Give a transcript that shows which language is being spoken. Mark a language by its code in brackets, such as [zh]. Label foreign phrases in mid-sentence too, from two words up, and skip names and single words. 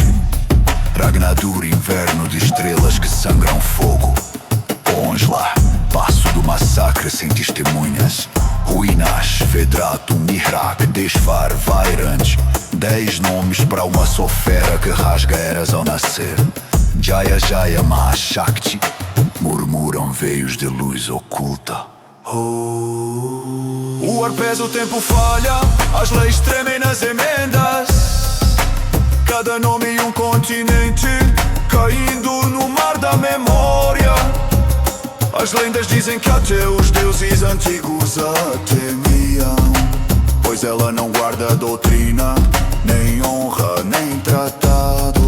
[pt] Ragnadur, inverno de estrelas que sangram fogo. Onsla, passo do massacre sem testemunhas. Ruínas, Vedrato, Mihrak, Desfar, Vairant. 10 nomes para uma só fera que rasga eras ao nascer. [sa] जय जय महाशक्ति, [pt] murmuram veios de luz oculta. O ar pesa, o tempo falha, as leis tremem nas emendas. Cada nome e um continente caindo no mar da memória. As lendas dizem que até os deuses antigos a temiam, pois ela não guarda doutrina, nem honra, nem tratado.